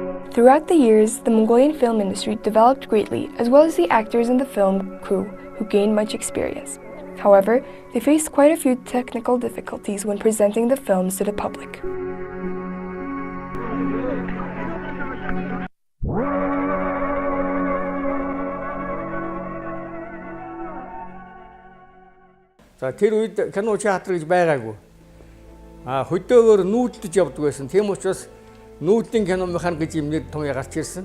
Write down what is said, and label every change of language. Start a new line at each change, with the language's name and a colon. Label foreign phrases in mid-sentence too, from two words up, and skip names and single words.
English: Throughout the years, the Mongolian film industry developed greatly, as well as the actors in the film crew, who gained much experience. However, they faced quite a few technical difficulties when presenting the films to the public.
Mongolian: За тэр үед кино театр гэж байгаагүй. Хөдөөгөр нүүдэлж явдаг байсан. Тийм учраас нүүдлийн кино механик гэж юм нэг том гарч ирсэн.